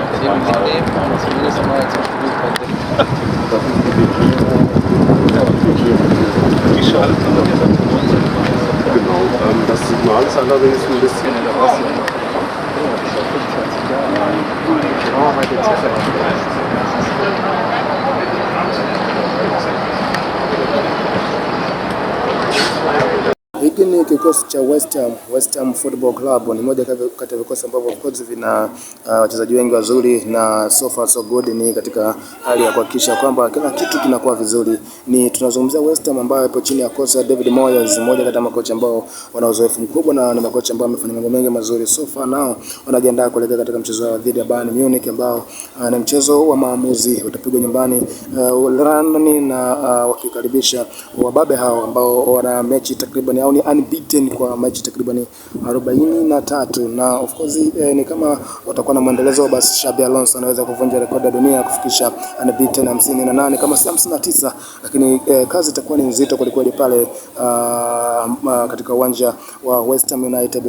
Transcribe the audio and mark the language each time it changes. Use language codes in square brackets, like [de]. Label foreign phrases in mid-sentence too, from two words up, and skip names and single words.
[de] mitnehmen und zumindest einmal zum Spiel bringen. Die Schale kann man jetzt genau, das Signal ist allerdings ein bisschen [sw] Hiki ni kikosi cha West Ham Football Club. Ni moja kati ya vikosi ambavyo [en] of course [sw] vina wachezaji wengi wazuri, na [en] so far so good. [sw] Ni katika hali ya kuhakikisha kwamba kila kitu kinakuwa vizuri. Ni tunazungumzia West Ham ambayo ipo chini ya kocha David Moyes, mmoja kati ya makocha ambao wana uzoefu mkubwa na ni makocha ambao wamefanya mambo mengi mazuri. [en] So far [sw] nao wanajiandaa kuelekea katika mchezo wa dhidi ya Bayern Munich ambao ni mchezo wa maamuzi, utapigwa nyumbani London, na wakikaribisha wababe hao ambao wana mechi takriban ni unbeaten kwa mechi takriban 43, na [en] of course [sw] ni kama watakuwa na muendelezo, basi Xabi Alonso anaweza kuvunja rekodi ya dunia kufikisha unbeaten 58 kama 59, lakini kazi itakuwa ni nzito kweli pale katika uwanja wa West Ham United.